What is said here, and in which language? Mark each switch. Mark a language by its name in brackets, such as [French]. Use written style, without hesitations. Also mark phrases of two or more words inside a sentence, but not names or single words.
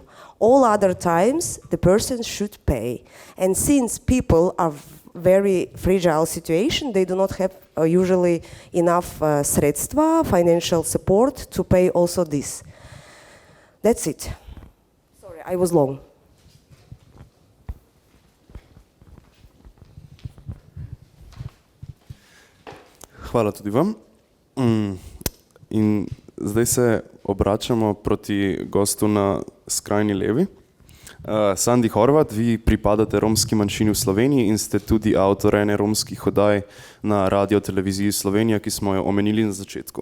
[English] All other times the person should pay. And since people are very fragile situation, they do not have usually enough sredstva, financial support to pay also this. That's it. Sorry, I was long. [Slovenian] Hvala tudi vam. In zdaj se obračamo proti gostu na skrajni levi. Sandi Horvat, vi pripadate romski manjšini v Sloveniji in ste tudi avtor ene romskih oddaj na Radio-televiziji Slovenija, ki smo jo omenili na začetku.